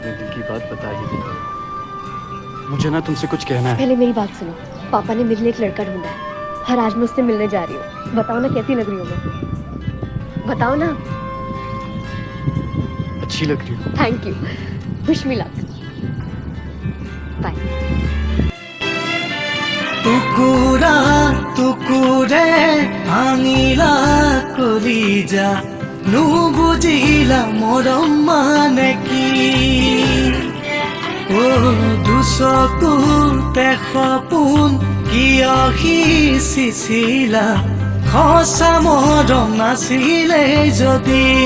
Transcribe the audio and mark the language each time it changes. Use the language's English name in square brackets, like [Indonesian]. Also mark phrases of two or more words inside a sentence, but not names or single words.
[Hindi] मैं दिल की बात बता ही दूंगा। मुझे ना तुमसे कुछ कहना है। पहले मेरी बात सुनो। पापा ने मेरे लिए एक लड़का ढूंढा है और आज मैं उससे मिलने जा रही हूँ। बताओ ना कैसी लग रही हूँ मैं? बताओ ना। अच्छी लग रही हो। [English] Thank you. Wish me luck. Bye. [Assamese] টুকুৰা টুকুৰে ভাঙিলা কলিজা নুবুজিলা মৰম মানে কি অ দুচকুতে সপোন কিয় সিঁচিছিলা সঁচা মৰম নাছিলে যদি